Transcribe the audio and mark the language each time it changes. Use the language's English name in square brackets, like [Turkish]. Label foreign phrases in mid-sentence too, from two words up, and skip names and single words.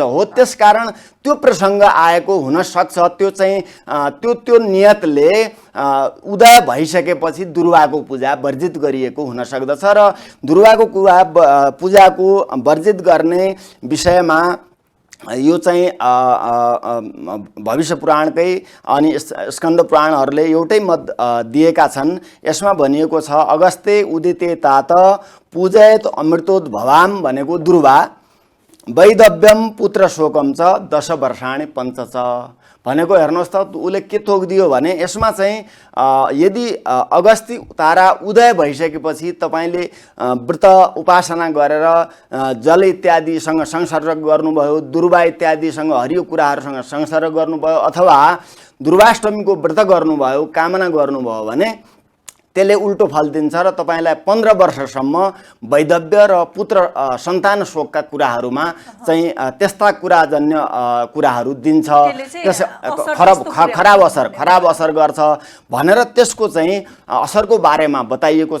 [Nepali] हो त्यसकारण त्यो प्रसङ्ग आएको हुनसक्छ। त्यो चाहिँ त्यो नियतले उदय भइसकेपछि दुर्वाको पूजा वर्जित गरिएको हुन सक्दछ र दुर्वाको पूजाको वर्जित गर्ने विषयमा यो चाहिँ भविष्य पुराणकै अनि स्कन्द पुराणहरूले एउटै मत दिएका छन्। यसमा भनिएको छ [Sanskrit] अगस्ते उदिते तात पूजयत अमृतोद्भवाम [Nepali] भनेको दुर्वा, [Sanskrit] वैदव्यम पुत्र शोकम च 10 वर्षाणि पञ्च च [Nepali] भनेको हेर्नुहोस् त उसले के तोकिदियो भने यसमा चाहिँ यदि अगस्त्य तारा उदय भइसकेपछि तपाईँले व्रत उपासना गरेर जल इत्यादिसँग संसर्ग गर्नुभयो, दुर्वा इत्यादिसँग हरियो कुराहरूसँग संसर्ग गर्नुभयो अथवा दुर्वाष्टमीको व्रत गर्नुभयो, कामना गर्नुभयो भने त्यसले उल्टो फल दिन्छ र तपाईँलाई 15 वर्षसम्म वैदव्य र पुत्र सन्तान शोकका कुराहरूमा चाहिँ त्यस्ता कुराजन्य कुराहरू दिन्छ, खराब असर गर्छ भनेर त्यसको चाहिँ असरको बारेमा बताइएको छ।